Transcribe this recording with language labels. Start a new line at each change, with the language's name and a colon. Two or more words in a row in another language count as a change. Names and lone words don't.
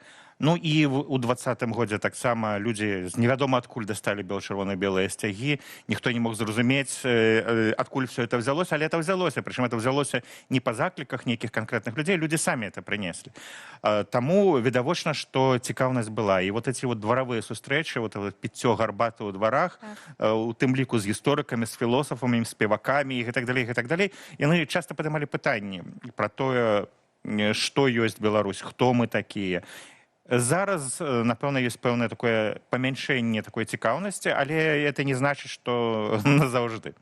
Belarusian: Ну і ў 20-м годзе таксама людзі з невядома адкуль дасталі бел-чырвона-белыя сцягі. Ніхто не мог зразумець, адкуль
Russian: все это
Belarusian: взялося, але это взялося. Прычым это взялося не па закліках нейкіх канкрэтных людзей, людзі самі это прынеслі. Таму відавочна, што цікаўнасць была. І
Russian: вот эти вот
Belarusian: дваравыя сустрэчы, вот піццё гарбаты ў дварах, у тым ліку з гісторыкамі, з філосафамі, спевакамі і гэтак далей, яны часта падымалі пытанні пра тое, што ёсць Беларусь, хто мы такія. Зараз, напэўна, ёсць пэўнае такое памяншэнне такой цікаўнасці, але это не значыць, што назаўжды.